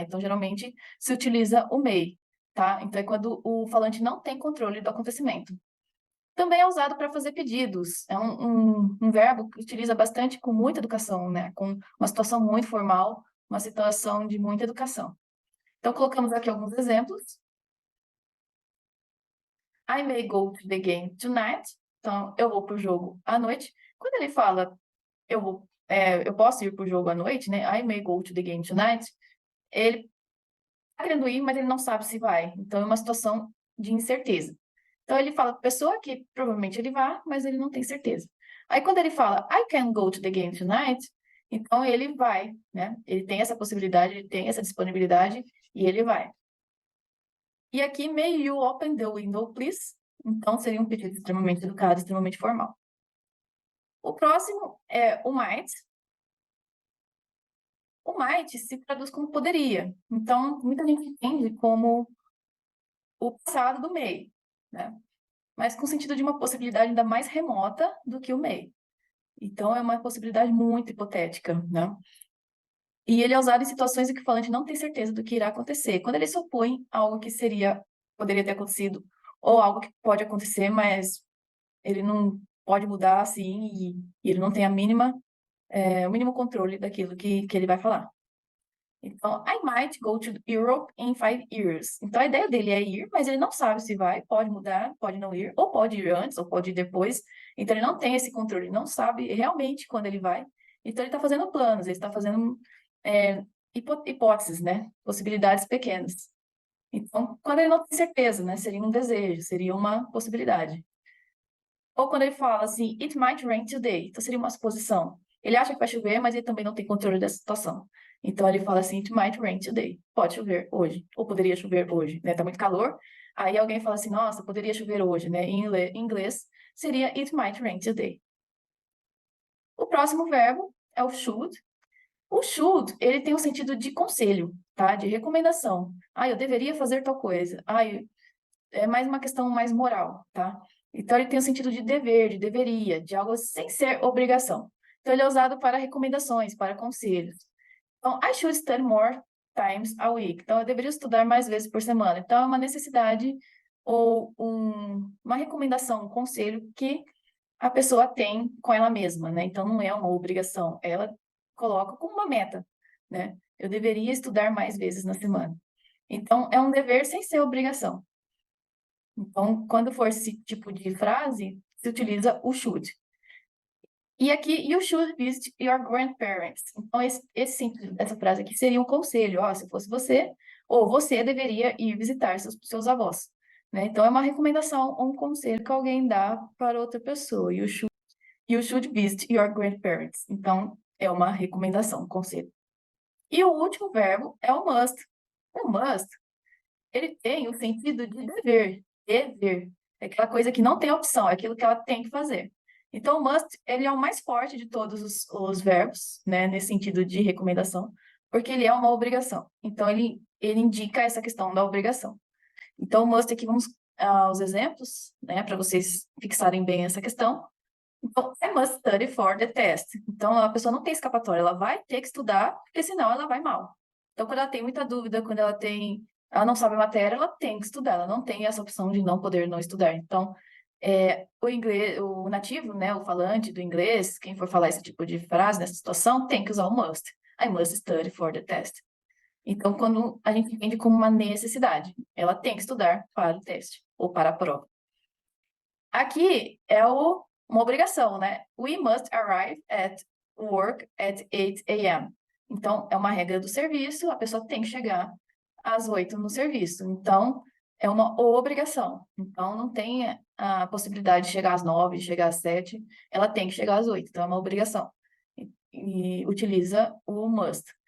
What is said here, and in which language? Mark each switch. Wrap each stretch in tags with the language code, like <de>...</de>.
<pt>Então, geralmente, se utiliza o may, tá? Então, é quando o falante não tem controle do acontecimento. Também é usado para fazer pedidos. É um verbo que utiliza bastante com muita educação, né? Com uma situação muito formal, uma situação de muita educação. Então, colocamos aqui alguns exemplos.</pt> <en>I may go to the game tonight.</en> <pt>Então, eu vou para o jogo à noite. Quando ele fala, eu posso ir para o jogo à noite, né?</pt> <en>I may go to the game tonight.</en> <pt>Ele está querendo ir, mas ele não sabe se vai. Então, é uma situação de incerteza. Então, ele fala para a pessoa que provavelmente ele vai, mas ele não tem certeza. Aí, quando ele fala,</pt> <en>I can go to the game tonight,</en> <pt>então ele vai, né? Ele tem essa possibilidade, ele tem essa disponibilidade e ele vai. E aqui,</pt> <en>may you open the window, please?</en> <pt>Então, seria um pedido extremamente educado, extremamente formal. O próximo é o might. O might se traduz como poderia. Então, muita gente entende como o passado do may, né? Mas com sentido de uma possibilidade ainda mais remota do que o may. Então, é uma possibilidade muito hipotética, né? E ele é usado em situações em que o falante não tem certeza do que irá acontecer. Quando ele supõe algo que poderia ter acontecido, ou algo que pode acontecer, mas ele não pode mudar assim, e ele não tem o mínimo controle daquilo que ele vai falar. Então,</pt> <en>I might go to Europe in 5 years.</en> <pt>Então, a ideia dele é ir, mas ele não sabe se vai, pode mudar, pode não ir, ou pode ir antes, ou pode ir depois. Então, ele não tem esse controle, ele não sabe realmente quando ele vai. Então, ele está fazendo planos, ele está fazendo hipóteses, né? Possibilidades pequenas. Então, quando ele não tem certeza, né? Seria um desejo, seria uma possibilidade. Ou quando ele fala assim,</pt> <en>it might rain today.</en> <pt>Então, seria uma suposição. Ele acha que vai chover, mas ele também não tem controle dessa situação. Então, ele fala assim,</pt> <en>it might rain today.</en> <pt>Pode chover hoje. Ou poderia chover hoje, né? Tá muito calor. Aí alguém fala assim, nossa, poderia chover hoje, né? Em inglês, seria</pt> <en>it might rain today.</en> <pt>O próximo verbo é o should. O should, ele tem um sentido de conselho, tá? De recomendação. Ah, eu deveria fazer tal coisa. Ah, é mais uma questão mais moral, tá? Então, ele tem o sentido de dever, de deveria, de algo sem ser obrigação. Então, ele é usado para recomendações, para conselhos. Então,</pt> <en>I should study more times a week.</en> <pt>Então, eu deveria estudar mais vezes por semana. Então, é uma necessidade ou uma recomendação, um conselho que a pessoa tem com ela mesma, né? Então, não é uma obrigação. Ela coloca como uma meta, né? Eu deveria estudar mais vezes na semana. Então, é um dever sem ser obrigação. Então, quando for esse tipo de frase, se utiliza o should. E aqui,</pt> <en>you should visit your grandparents.</en> <pt>Então, esse sentido dessa frase aqui seria um conselho. Ó, se fosse você, ou você deveria ir visitar seus avós. Né? Então, é uma recomendação ou um conselho que alguém dá para outra pessoa.</pt> <en>You should visit your grandparents.</en> <pt>Então, é uma recomendação, um conselho. E o último verbo é o must. O must, ele tem o sentido de dever, dever. É aquela coisa que não tem opção, é aquilo que ela tem que fazer. Então, o must, ele é o mais forte de todos os verbos, né, nesse sentido de recomendação, porque ele é uma obrigação. Então, ele indica essa questão da obrigação. Então, o must aqui, vamos aos exemplos, né, para vocês fixarem bem essa questão. Então,</pt> <en>I must study for the test.</en> <pt>Então, a pessoa não tem escapatória, ela vai ter que estudar, porque senão ela vai mal. Então, quando ela tem muita dúvida, quando ela não sabe a matéria, ela tem que estudar, ela não tem essa opção de não poder não estudar. Então, o inglês, o nativo, né, o falante do inglês, quem for falar esse tipo de frase nessa situação, tem que usar o must.</pt> <en>I must study for the test.</en> <pt>Então, quando a gente entende como uma necessidade, ela tem que estudar para o teste ou para a prova. Aqui é uma obrigação, né?</pt> <en>We must arrive at work at 8 a.m.</en> <pt>Então, é uma regra do serviço, a pessoa tem que chegar às 8 no serviço. Então, é uma obrigação. Então, não tem a possibilidade de chegar às 9, de chegar às 7. Ela tem que chegar às 8. Então, é uma obrigação. E utiliza o must.</pt>